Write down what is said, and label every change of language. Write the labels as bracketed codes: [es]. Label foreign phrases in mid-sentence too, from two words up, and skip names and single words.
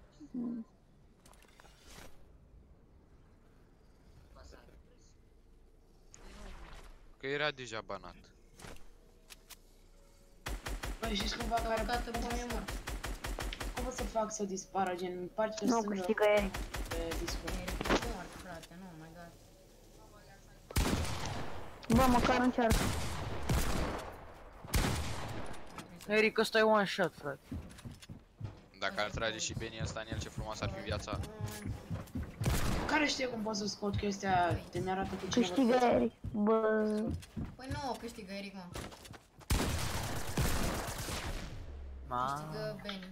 [ro] Că era deja banat. Păi știți cumva care... Cum pot să fac să dispară, gen, în partea stângă? Nu, câștigă Eric. Pe Discord. Eric e mort, frate, nu, [en] my god. [ro] Bă, măcar încearcă. Eric, ăsta e [en] one shot, [ro] frate. Dacă ar trage și Benny ăsta în el, ce frumos ar fi viața. Care știe cum pot să scot chestia de mi-arată cu cineva? Câștigă Eric, bă. Păi nu, câștigă Eric, mă. Câștigă Benny.